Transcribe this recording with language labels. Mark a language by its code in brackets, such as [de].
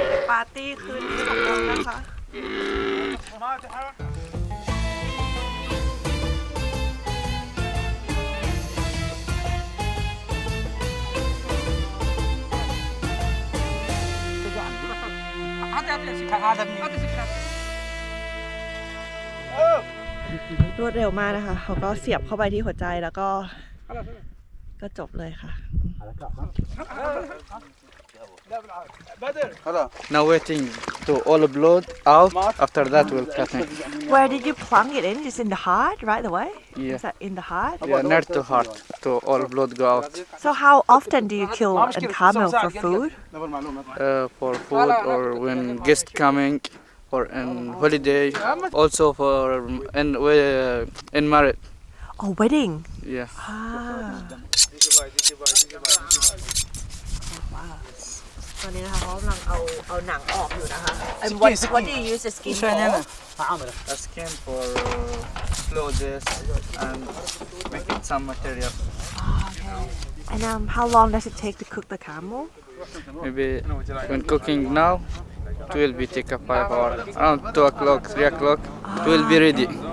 [th] ปาร์ตี้คืนนี้ของเรานะคะ รวดเร็วมากนะคะ เขาก็เสียบเข้าไปที่หัวใจแล้วก็จบเลยค่ะ [en] Now waiting to all blood out. After that we'll cut it. Where did you plunk it in? Just in the heart right away? Yeah. Is that in the heart? Yeah, near to heart to all blood go out. So how often do you kill a camel for food? For food or when guest coming or in holiday. Also for in marriage. Oh, wedding. Yeah. Ah. Wow. [th] ตอนนี้นะคะเขากำลังเอาหนังออกอยู่นะคะ [en] And what do you use the skin for? A skin for clothes and making some material. And how long does it take to cook the camel? Maybe when cooking now, it will be take a 5 hours. Around 2 o'clock, 3 o'clock, it will be ready.